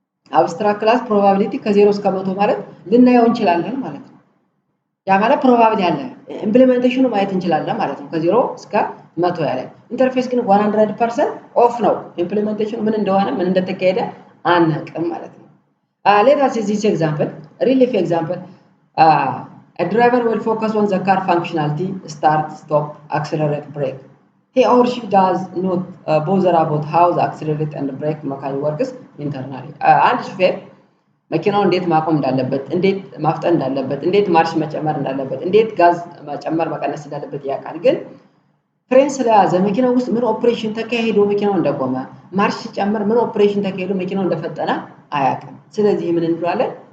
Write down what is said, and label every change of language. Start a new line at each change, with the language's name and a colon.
Amharic: አብስትራክት ክላስ ፕሮባቢሊቲ ከ0 እስከ 100 ማለት ልናየው እንችላለን ማለት ነው። ያ ማለት ፕሮባቢሊቲ አለ፣ ኢምፕሊሜንቴሽኑ ማየት እንችላለን ማለት ነው፣ ከ0 እስከ 100 ያለ። ኢንተርፌስ ግን 100% ኦፍ ነው፣ ኢምፕሊሜንቴሽኑ ምን እንደሆነ ምን እንደተካሄደ አናውቅም ማለት ነው።
English: let us see this example, real life example. A driver will focus on the car functionality: start, stop, accelerate, brake. He or she does not bother about how the accelerate and brake mechanism works internally.
Amharic: አንድ ሹፌር መኪናው እንዴት ማቆም እንዳለበት፣ እንዴት ማፍጠን እንዳለበት፣ እንዴት ማርሽ መጨመር እንዳለበት፣ እንዴት ጋዝ መጨመር መቀነስ እንዳለበት ያውቃል። ግን ፍሬን ስለያዘ መኪናው ውስጥ ምን ኦፕሬሽን ተካሂዶ መኪናው እንደቆመ፣ ማርሽ ሲጨምር ምን ኦፕሬሽን ተካሂዶ መኪናው እንደፈጠነ አያውቅም። ስለዚህ ምን እንለዋለን?